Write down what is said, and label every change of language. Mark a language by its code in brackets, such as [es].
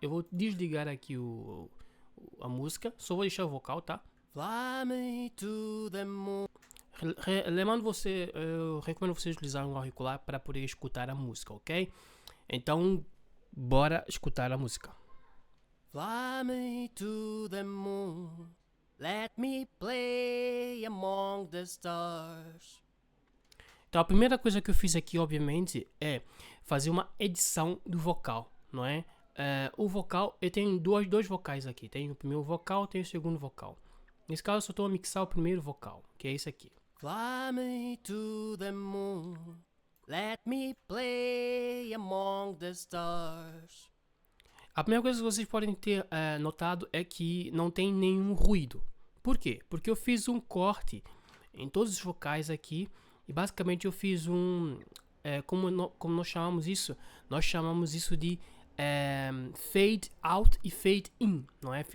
[pt] Eu vou desligar aqui a música, só vou deixar o vocal, tá? [en] Fly me to the moon. [pt] Lembrando você, eu recomendo você utilizar um auricular para poder escutar a música, ok? Então, bora escutar a música. [en] Fly me to the moon, let me play among the stars. [pt] Então, a primeira coisa que eu fiz aqui, obviamente, é fazer uma edição do vocal, não é? O vocal, eu tenho dois vocais aqui. Tenho o primeiro vocal, tenho o segundo vocal. Nesse caso, eu só estou a mixar o primeiro vocal, que é esse aqui. [en] Fly me to the moon, let me play among the stars. [pt] A primeira coisa que vocês podem ter notado é que não tem nenhum ruído. Por quê? Porque eu fiz um corte em todos os vocais aqui e basicamente eu fiz como nós chamamos isso? Nós chamamos isso de fade out e fade in, não é?